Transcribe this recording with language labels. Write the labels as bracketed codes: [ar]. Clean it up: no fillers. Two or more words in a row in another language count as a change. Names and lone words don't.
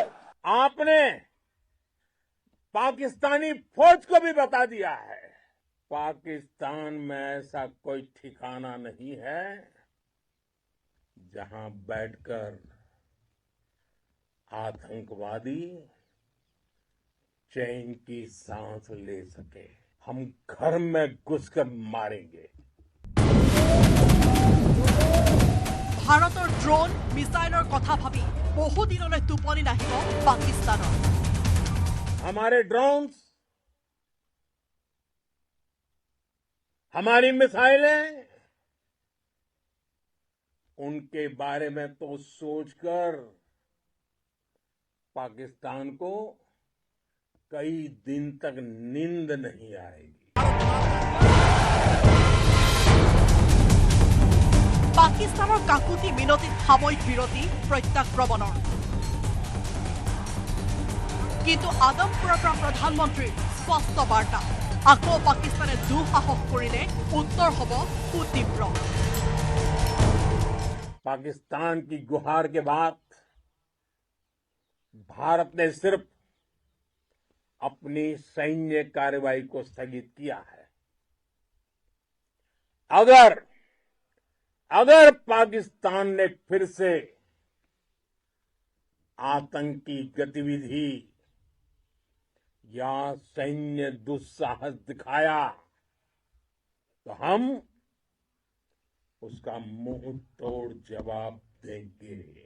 [hi] आपने पाकिस्तानी फौज को भी बता दिया है पाकिस्तान में ऐसा कोई ठिकाना नहीं है जहां बैठकर आतंकवादी चैन की सांस ले सके। हम घर में घुसकर मारेंगे। [as] ভাৰতৰ ড্ৰোন মিছাইলৰ কথা ভাবি বহুদিনলৈ টোপনি নাহিব পাকিস্তানৰ। [hi] हमारे ड्रोन्स, हमारी मिसाइलें, उनके बारे में तो सोचकर पाकिस्तान को कई दिन तक नींद नहीं आएगी। [as] পাকিস্তানৰ কাকুতি মিনতিত সাময়িক বিৰতি প্ৰত্যাক্ৰমণৰ। কিন্তু আদমপুৰৰ পৰা প্ৰধানমন্ত্ৰীৰ স্পষ্ট বাৰ্তা আকৌ পাকিস্তানে দুঃসাহস কৰিলে উত্তৰ হ'ব সুতীব্ৰ। [hi] पाकिस्तान की गुहार के बाद भारत ने सिर्फ अपनी सैन्य कार्रवाई को स्थगित किया है। अगर पाकिस्तान ने फिर से आतंकी गतिविधि या सैन्य दुस्साहस दिखाया तो हम उसका मुंह तोड़ जवाब देंगे।